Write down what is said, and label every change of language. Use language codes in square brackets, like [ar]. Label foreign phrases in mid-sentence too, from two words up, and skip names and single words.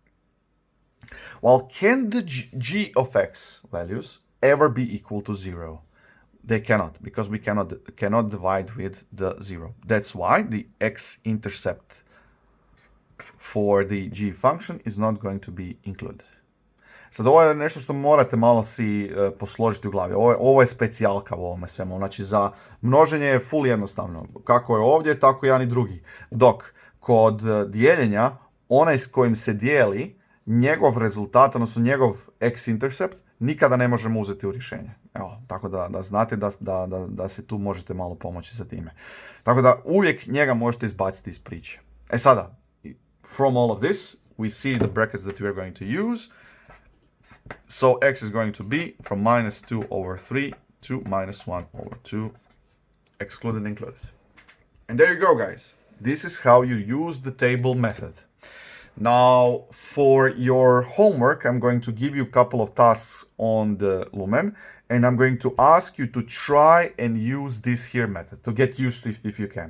[en] Well, can the g of x values ever be equal to 0? They cannot, because we cannot divide with the 0. That's why the x-intercept for the g function is not going to be included. [hr] Sad, ovo je nešto što morate malo si posložiti u glavi. Ovo je specijalka u ovome svemu. Znači, za množenje je full jednostavno. Kako je ovdje, tako i jedan i drugi. Dok kod dijeljenja, onaj s kojim se dijeli, njegov rezultat, odnosno njegov x-intercept, nikada ne možemo uzeti u rješenje. Evo, tako da znate da se tu možete malo pomoći sa time. Tako da uvijek njega možete izbaciti iz priče. Sada, [en] from all of this, we see the brackets that we are going to use. So x is going to be from -2/3 to -1/2, excluded and included. And there you go, guys. This is how you use the table method. Now, for your homework, I'm going to give you a couple of tasks on the Lumen, and I'm going to ask you to try and use this here method, to get used to it if you can.